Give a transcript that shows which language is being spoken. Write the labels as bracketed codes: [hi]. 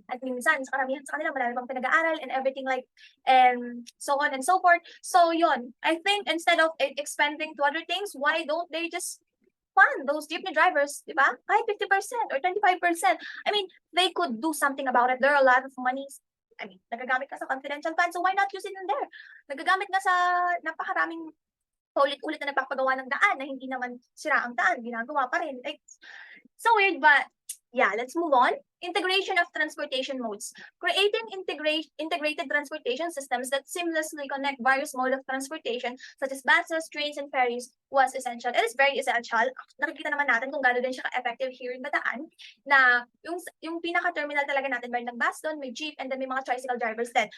[tl] At minsan, sa karamihan sa kanila, marami pang pinag-aaral and everything like, [en] and so on and so forth. [tl] So, yun. [en] I think instead of expanding to other things, why don't they just fund those jeepney drivers, [tl] di ba? [en] Kahit 50% or 25%. I mean, they could do something about it. There are a lot of monies. I mean, [tl] nagagamit ka sa [en] confidential fund, so why not use it in there? [tl] Nagagamit na sa napakaraming paulit-ulit na nagpapagawa ng daan na hindi naman sira ang daan, ginagawa pa rin. [en] Like, so weird, but yeah, let's move on. Integration of transportation modes. Creating integrated transportation systems that seamlessly connect various modes of transportation, such as buses, trains, and ferries, was essential. It is very essential. [tl] Nakikita naman natin kung gano'n din siya ka-effective here in Bataan, na yung pinaka-terminal talaga natin, may nag-bus doon, may jeep, and then may mga tricycle drivers din.